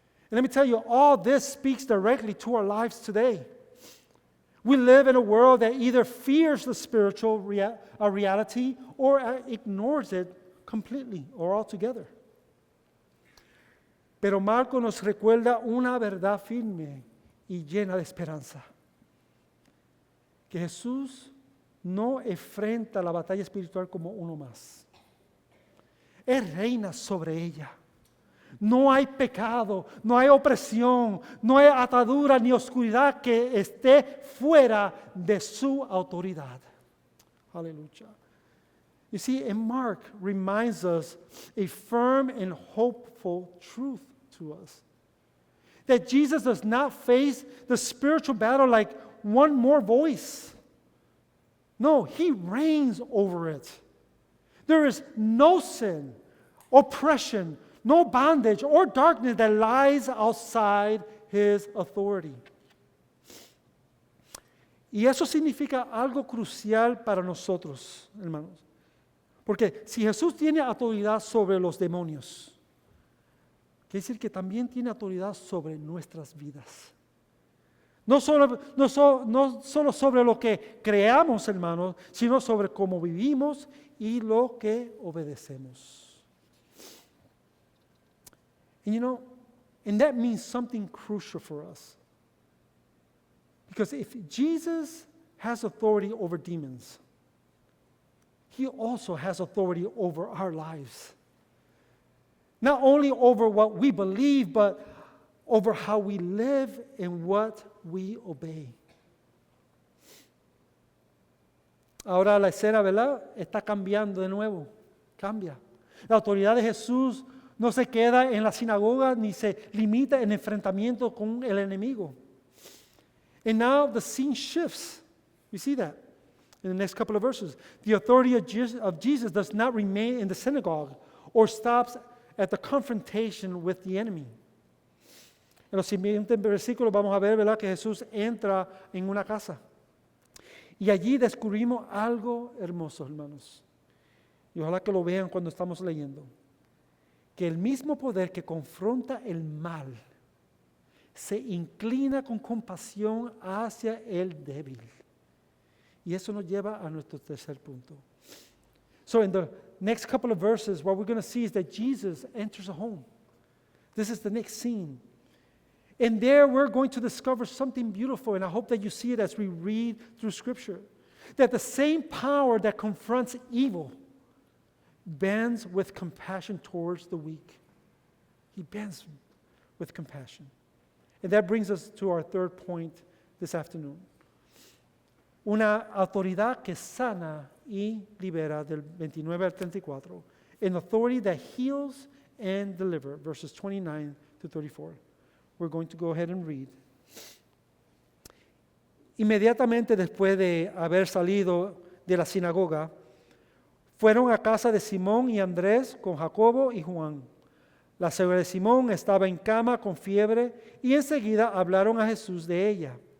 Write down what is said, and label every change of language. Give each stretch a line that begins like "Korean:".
English: And let me tell you, all this speaks directly to our lives today. We live in a world that either fears the spiritual reality or ignores it completely or altogether.
Spanish: Pero Marco nos recuerda una verdad firme y llena de esperanza. Que Jesús no enfrenta la batalla espiritual como uno más. Él reina sobre ella. No hay pecado, no hay opresión, no hay atadura ni oscuridad que esté fuera de su autoridad. Hallelujah.
English: You see, and Mark reminds us a firm and hopeful truth to us. That Jesus does not face the spiritual battle like one more voice. No, He reigns over it. There is no sin, oppression, no bondage or darkness that lies outside His authority.
Spanish: Y eso significa algo crucial para nosotros, hermanos. Porque si Jesús tiene autoridad sobre los demonios, quiere decir que también tiene autoridad sobre nuestras vidas. No solo sobre lo que creamos, hermanos, sino sobre cómo vivimos y lo que obedecemos.
English: And that means something crucial for us. Because if Jesus has authority over demons, He also has authority over our lives. Not only over what we believe, but over how we live and what we obey.
Spanish: Ahora la escena, ¿verdad? Está cambiando de nuevo. Cambia. La autoridad de Jesús no se queda en la sinagoga ni se limita en enfrentamiento con el enemigo.
English: And now the scene shifts. You see that in the next couple of verses. The authority of Jesus does not remain in the synagogue or stops at the confrontation with the enemy.
Spanish: En los siguientes versículos vamos a ver, ¿verdad?, que Jesús entra en una casa. Y allí descubrimos algo hermoso, hermanos. Y ojalá que lo vean cuando estamos leyendo. Que el mismo poder que confronta el mal se inclina con compasión hacia el débil. Y eso nos lleva a nuestro tercer punto.
English: So in the next couple of verses, what we're going to see is that Jesus enters a home. This is the next scene. And there we're going to discover something beautiful, and I hope that you see it as we read through Scripture. That the same power that confronts evil bends with compassion towards the weak. He bends with compassion. And that brings us to our third point this afternoon. Una autoridad que sana y libera, del 29 al 34. An authority that heals and delivers, verses 29 to 34. We're going to go ahead and read.
Spanish: Inmediatamente después de haber salido de la sinagoga, fueron a casa de Simón y Andrés con Jacobo y Juan. La suegra de Simón estaba en cama con fiebre y enseguida hablaron a Jesús de ella.